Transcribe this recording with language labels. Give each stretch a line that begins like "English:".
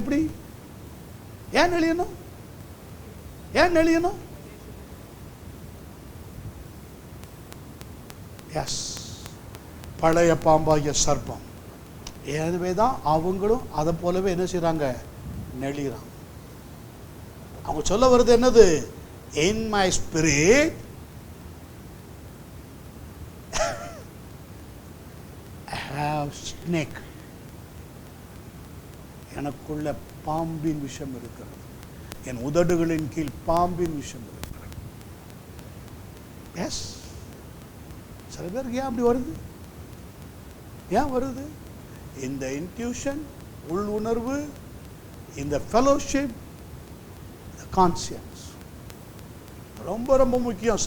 Tamil: எப்படி? ஏன் நெளியணும்? ஏன் நெளியணும்? எஸ், பழைய பாம்பாகிய சர்ப்பம். எனவே தான் அவங்களும் அதை போலவே என்ன செய்றாங்க, நெளிறாங்க. அவங்க சொல்ல வருது என்னது?
English: In my spirit I have snake.
Tamil: எனக்குள்ள பாம்பின் விஷம் இருக்கிறது, என் உதடுகளின் கீழ் பாம்பின் விஷம் இருக்கிறது. எஸ், சில பேருக்கு ஏன் அப்படி வருது? ஏன் வருது? இந்த இன்ட்யூஷன், உள் உணர்வு, இந்த ஃபெலோஷிப், கான்சியன்ஸ் ரொம்ப ரொம்ப முக்கியம்.